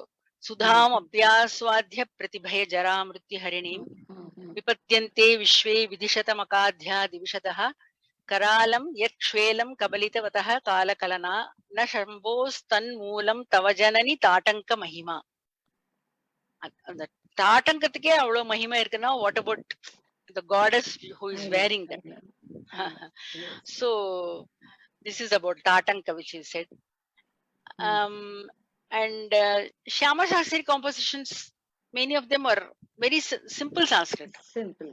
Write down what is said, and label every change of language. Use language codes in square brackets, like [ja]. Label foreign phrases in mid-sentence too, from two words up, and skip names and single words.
[sa] सुधाम् अभ्यास्वाद्य प्रतिभय जरा मृत्यु हरिणीं विपद्यन्ते विश्वे विधिशतमखाद्या दिविषदः करालं यत्क्ष्वेलं कबलितवतः कालकलना न शम्भोस् तन्मूलं तव जननि ताटङ्क महिमा. [ta] அந்த தாட்டங்கத்துக்கே அவ்வளவு மகிமை இருக்குன்னா [en] what about the goddess who is wearing that. So this is about tatanka which you said. And Shyama Shastri compositions, many of them are very simple Sanskrit.